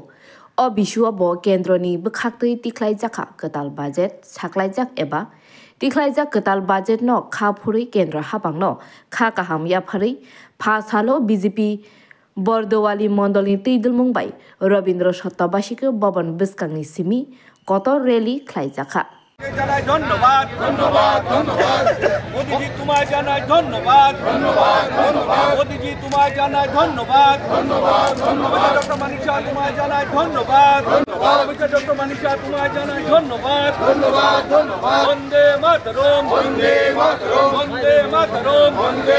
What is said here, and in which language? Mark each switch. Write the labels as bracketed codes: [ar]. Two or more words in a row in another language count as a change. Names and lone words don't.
[trp] O bishua bo kendroni bkhaktui tiklaijaka ketal budget saklaijak eba tiklaijak ketal budget no khapuri kendra habangno kha kaham yaphari phasalo BJP Bordowali Mondolni Tidul Mumbai Robindro Sottabashike Bobon Biskangni Simi Kotor Rally Klaijaka [bn] জানাই ধন্যবাদ ধন্যবাদ ধন্যবাদ মোদিজি তোমায় জানাই ধন্যবাদ ধন্যবাদ ধন্যবাদ মোদিজি তোমায় জানাই ধন্যবাদ ধন্যবাদ ধন্যবাদ ডক্টর মানিক শাহ তোমায় জানাই ধন্যবাদ ধন্যবাদ ডক্টর মানিক শাহ তোমায় জানাই ধন্যবাদ ধন্যবাদ ধন্যবাদ বন্দে মাতরম বন্দে মাতরম বন্দে মাতরম বন্দে